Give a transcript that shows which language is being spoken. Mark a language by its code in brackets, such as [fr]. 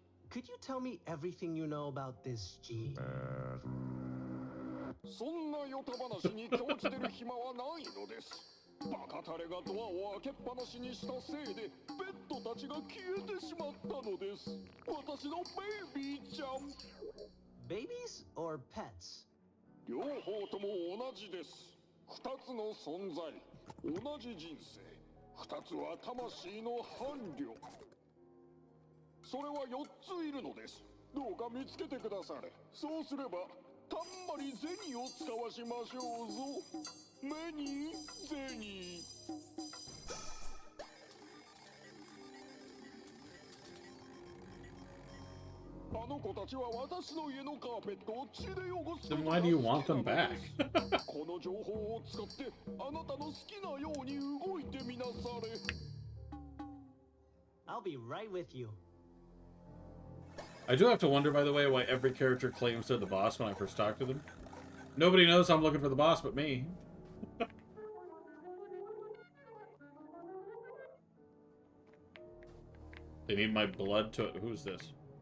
[en] Could you tell me everything you know about this G? [ja] そんなヨタ話に興じてる暇はないのです。バカタレがドアを開けっぱなしにしたせいで、ペットたちが消えてしまったのです。私のベイビーちゃん。 [en] Babies or pets? [ja] 両方とも同じです。二つの存在、同じ人生。二つは魂の伴侶。それは4ついるのです。どうか見つけてくだされ。そうすれば、たんまり銭を使わしましょうぞ。目に銭。あの子たちは私の家のカーペットを血で汚す。 [en] Then why do you want them back? [ja] この情報を使ってあなたの好きなように動いてみなされ。 [en] I'll be right with you. I do have to wonder, by the way, why every character claims they're the boss when I first talk to them. Nobody knows I'm looking for the boss but me. They need my blood to... Who's this?